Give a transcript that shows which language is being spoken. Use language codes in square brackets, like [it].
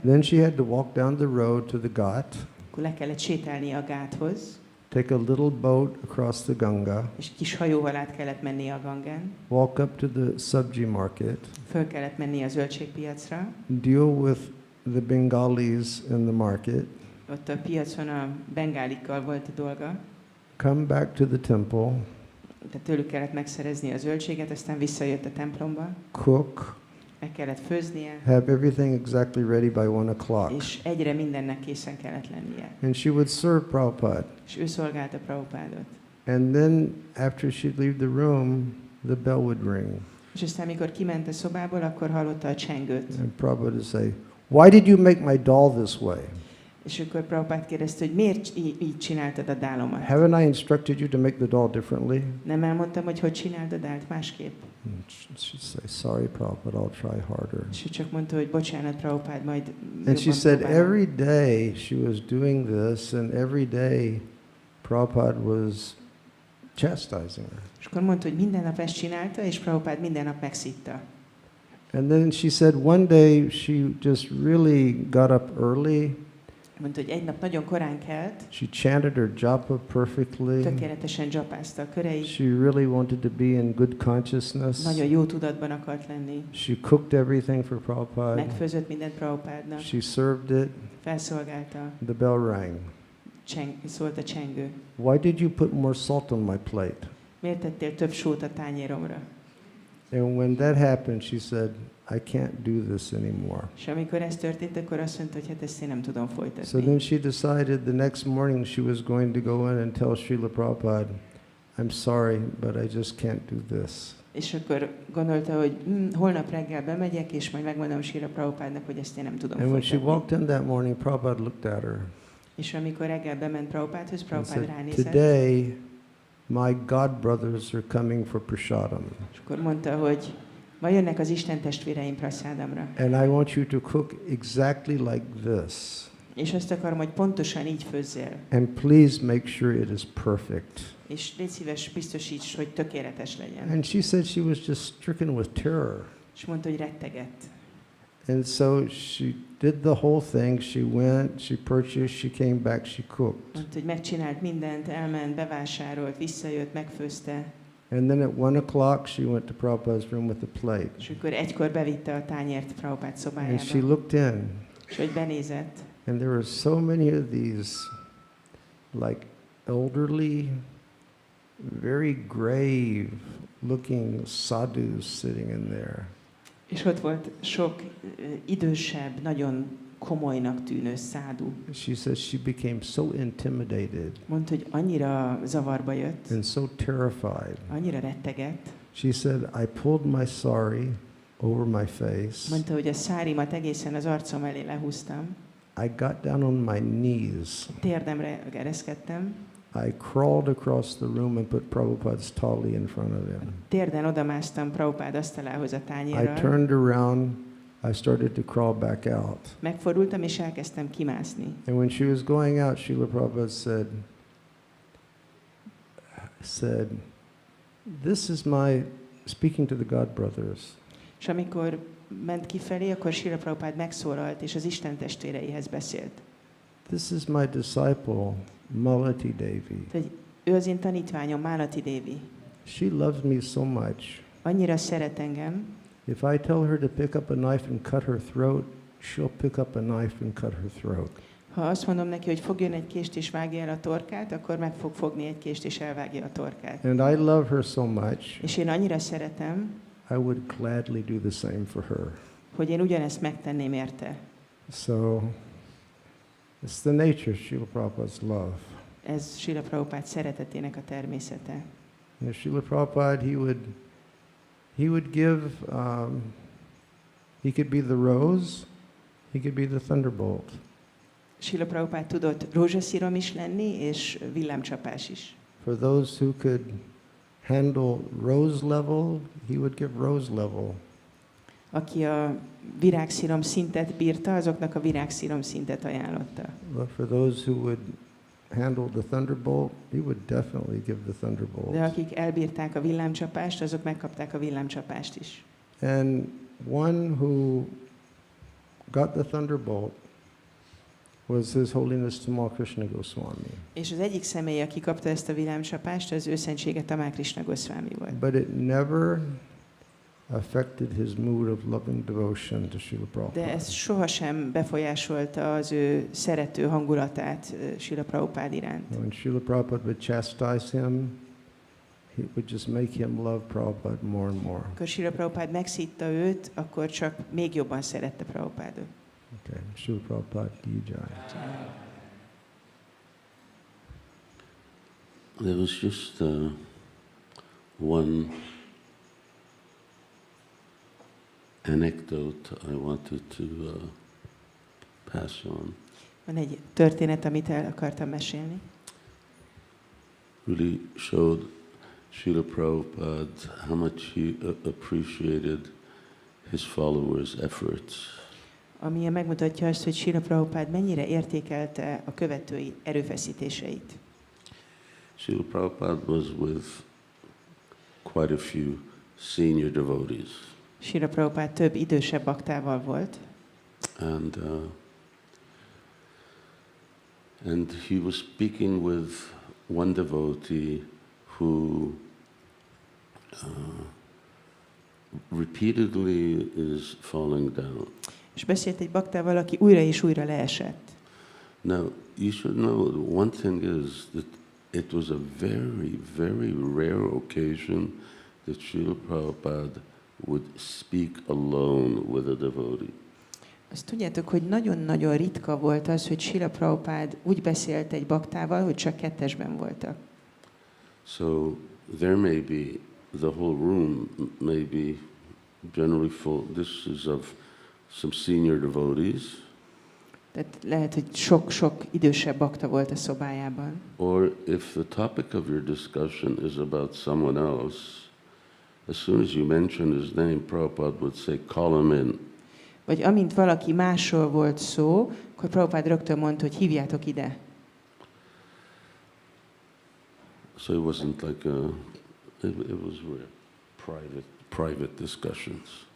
[en] Then she had to walk down the road to the Ghat, [hu] Akkor le kellett sétálni a gáthoz, [en] take a little boat across the Ganga, [hu] és kis hajóval át kellett menni a Gangán, [en] walk up to the sabji market, [hu] föl kellett menni a zöldségpiacra, [en] deal with the Bengalis in the market, [hu] ott a piacon a bengálikkal volt a dolga, [en] come back to the temple, [hu] tehát tőlük kellett megszerezni a zöldséget, aztán visszajött a templomba, [en] cook, [hu] meg kellett főznie, [en] have everything exactly ready by 1:00. [hu] és egyre mindennek készen kellett lennie. [en] And she would serve Prabhupada. [hu] És ő szolgálta Prabhupádot. [en] And then after she'd leave the room, the bell would ring. [hu] És aztán, amikor kiment a szobából, akkor hallotta a csengőt. [en] And Prabhupada would say, "Why did you make my doll this way? [hu] És akkor Prabhupád kérdezte, hogy miért így csináltad a dálomat? [en] Haven't I instructed you to make the doll differently?" [hu] Nem elmondtam, hogy hogy csináld a dált másképp? [en] And she'd say, "Sorry, Prabhupada, I'll try harder." [hu] És ő csak mondta, hogy bocsánat, Prabhupád, majd [en] And she [hu] jobban [en] said [hu] próbálom. [en] every day she was doing this, and every day Prabhupada was chastising her. [hu] És akkor mondta, hogy minden nap ezt csinálta, és Prabhupád minden nap megszitta. [en] And then she said one day she just really got up early. [hu] Mondta, hogy egy nap nagyon korán kelt, [en] She chanted her japa perfectly. [hu] tökéletesen dzsapázta a köreit, [en] She really wanted to be in good consciousness. [hu] nagyon jó tudatban akart lenni. [en] She cooked everything for Prabhupada. [hu] Megfőzött mindent Prabhupádnak, [en] She served it. [hu] felszolgálta, [en] The bell rang. [hu] szólt a csengő. [en] Why did you put more salt on my plate? [hu] Miért tettél több sót a tányéromra? [en] And when that happened, she said, I can't do this anymore. [hu] És amikor ez történt, akkor azt mondta, hogy hát ezt én nem tudom [en] So [hu] folytatni. [en] then she decided the next morning she was going to go in and tell Srila Prabhupada, I'm sorry, but I just can't do this. [hu] És akkor gondolta, hogy holnap reggel bemegyek, és majd megmondom Srila Prabhupádnak, hogy ezt én nem tudom [en] And when she [hu] folytatni. [en] walked in that morning, Prabhupada looked at her [hu] És amikor reggel bement Prabhupádhoz, [en] and [hu] Prabhupád [en] said, [hu] ránézett, [en] today my god brothers are coming for prasadam. [hu] és akkor mondta, hogy ma jönnek az Isten testvéreim praszádamra. [en] And I want you to cook exactly like this. [hu] És azt akarom, hogy pontosan így főzzél. [en] And please make sure it is perfect. [hu] És légy szíves, biztosíts, hogy tökéletes legyen. [en] And she said she was just stricken with terror. [hu] És mondta, hogy rettegett. [en] And so she did the whole thing. She went, she purchased, she came back, she cooked. [hu] Mondta, hogy megcsinált mindent, elment, bevásárolt, visszajött, megfőzte. [en] And then at 1:00 she went to Prabhupada's room with a plate. [hu] És akkor egykor bevitte a tányért Prabhupád [en] And she [hu] szobájába. [en] looked in, [hu] És hogy benézett, [en] and there were so many of these like elderly, very grave looking sadhus sitting in there. [hu] és ott volt sok idősebb, nagyon komolynak tűnő szádu. [en] She says she became so intimidated [hu] Mondta, hogy annyira zavarba jött, [en] and so terrified. [hu] annyira rettegett. [en] She said, I pulled my sari over my face. [hu] Mondta, hogy a szárimat egészen az arcom elé lehúztam, [en] I got down on my knees. [hu] térdemre ereszkedtem, [en] I crawled across the room and put Prabhupada's thali in front of him. [hu] térden odamásztam Prabhupád asztalához a [en] I [hu] tányérral, [en] turned around, I started to crawl back out. [hu] megfordultam és elkezdtem kimászni. [en] And when she was going out, Srila Prabhupada said, this is my, speaking to the God brothers, [hu] És amikor ment kifelé, akkor Srila Prabhupada megszólalt, és az Isten testvéreihez beszélt. [en] This is my disciple, Malati Devi. [hu] Tehát ő az én tanítványom, Malati Devi. [en] She loves me so much. [hu] Annyira szeret engem, [en] If I tell her to pick up a knife and cut her throat, she'll pick up a knife and cut her throat. [hu] ha azt mondom neki, hogy fogjon egy kést és vágja el a torkát, akkor meg fog fogni egy kést és elvágja a torkát. [en] And I love her so much, [hu] És én annyira szeretem, [en] I would gladly do the same for her. [hu] hogy én ugyanezt megtenném érte. [en] So, it's the nature of Srila Prabhupada's love. [hu] Ez Srila Prabhupada szeretetének a természete. [en] And Srila Prabhupada, he would give, he could be the rose, he could be the thunderbolt. [hu] Srila Prabhupada tudott rózsaszírom is lenni, és villámcsapás is. [en] For those who could handle rose level, he would give rose level. [hu] Aki a virágszírom szintet bírta, azoknak a virágszírom szintet ajánlotta. [en] But for those who would handle the thunderbolt, he would definitely give the thunderbolt. [hu] De akik elbírták a villámcsapást, azok megkapták a villámcsapást is. [en] And one who got the thunderbolt was His Holiness Tamal Krishna Goswami. [hu] És az egyik személy, aki kapta ezt a villámcsapást, az ő szentsége Tamal Krishna Goswami volt. [en] But it never affected his mood of loving devotion to Srila [hu] De [en] Prabhupada. [hu] ez sohasem befolyásolta az ő szerető hangulatát Srila Prabhupada iránt. [en] When Srila Prabhupada would chastise him, he would just make him love Prabhupada more and more. [hu] Amikor Srila Prabhupada megszitta őt, akkor csak még jobban szerette Prabhupádot. [en] Okay, Srila Prabhupada ki jai. There was just one anecdote I wanted to pass on. [hu] Van egy történet, amit el akartam mesélni. [en] Really showed Srila Prabhupada how much he appreciated his followers' efforts. [hu] Ami megmutatja azt, hogy Srila Prabhupada mennyire értékelte a követői erőfeszítéseit. [en] Srila Prabhupada was with quite a few senior devotees. [hu] Srila Prabhupada több idősebb baktával volt, [en] and he was speaking with one devotee who repeatedly is falling down. [hu] és beszélt egy baktával, aki újra és újra leesett. [en] Now, you should know, one thing is that it was a very, very rare occasion that Srila Prabhupada would speak alone with a devotee. [hu] Azt tudjátok, hogy nagyon-nagyon ritka volt az, hogy Srila Prabhupada úgy beszélt egy baktával, hogy csak kettesben voltak. [en] So there may be, the whole room may be generally full. This is of some senior devotees. [hu] Tehát lehet, hogy sok-sok idősebb bakta volt a szobájában. [en] Or if the topic of your discussion is about someone else, as soon as you mention his name, Prabhupada would say, call him in. [hu] Vagy amint valaki másról volt szó, akkor Prabhupada rögtön mondta, hogy hívjátok ide. [en] So it wasn't like it was private discussions.